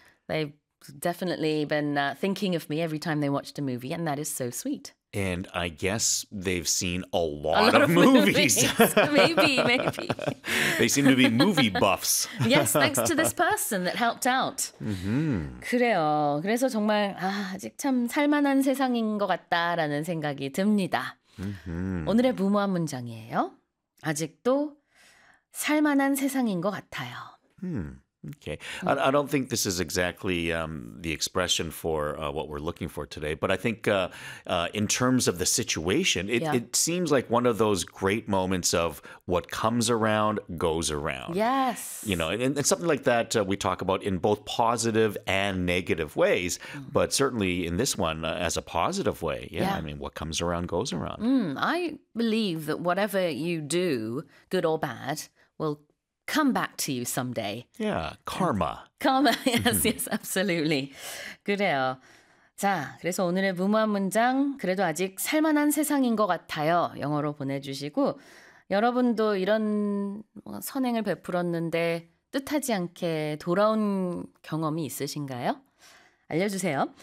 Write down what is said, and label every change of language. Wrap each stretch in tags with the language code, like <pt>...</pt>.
<en>They've definitely been thinking of me every time they watched a movie, and that is so sweet. And I guess they've seen a lot of movies. maybe. They seem to be movie buffs. Yes, thanks to this person that helped out. Mm-hmm.</en> <ko>그래요. 그래서 정말 아직 참 살만한 세상인 것 같다라는 생각이 듭니다. Mm-hmm. 오늘의 무모한 문장이에요. 아직도 살만한 세상인 것 같아요.</ko> <en>Hmm. Okay. I don't think this is exactly the expression for what we're looking for today, but I think in terms of the situation, it seems like one of those great moments of what comes around goes around. Yes. You know, and something like that we talk about in both positive and negative ways, but certainly in this one as a positive way. Yeah. I mean, what comes around goes around. Mm, I believe that whatever you do, good or bad, will come back to you someday. Yeah, karma. Karma, yes, yes, absolutely.</en> <ko>그래요. 자, 그래서 오늘의 무모한 문장, 그래도 아직 살만한 세상인 것 같아요. 영어로 보내주시고, 여러분도 이런 선행을 베풀었는데 뜻하지 않게 돌아온 경험이 있으신가요? 알려주세요.</ko>